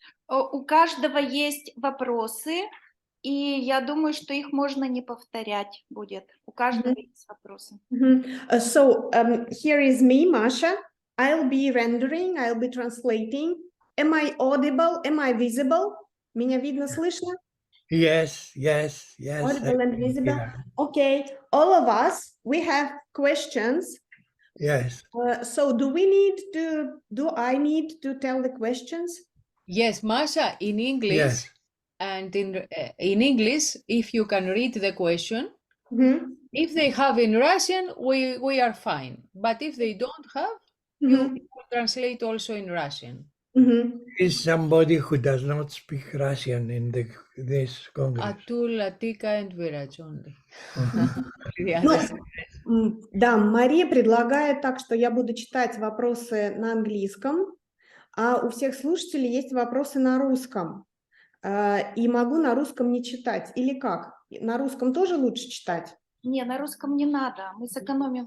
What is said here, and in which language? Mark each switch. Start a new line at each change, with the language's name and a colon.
Russian: У каждого есть вопросы, и я думаю, что их можно не повторять будет. У каждого есть вопросы.
English: So here is me, Masha. I'll be rendering, I'll be translating. Am I audible? Am I visible?
Russian: Меня видно, слышно?
English: Yes, yes, yes. Audible and visible. Yeah. Okay, all of us, we have questions. Yes. So do I need to tell the questions? Yes, Masha, in English, Yes. and in English, if you can read the question, Mhm. if they have in Russian, we are fine. But if they don't have, you translate also in Russian. Mhm. Is somebody who does not speak Russian in this Congress? Atul, Latika, and Viraj only. The
Russian: Ну,
English: others-
Russian: да, Мария предлагает так, что я буду читать вопросы на английском, а у всех слушателей есть вопросы на русском. И могу на русском не читать. Или как? На русском тоже лучше читать? Не, на русском не надо, мы сэкономим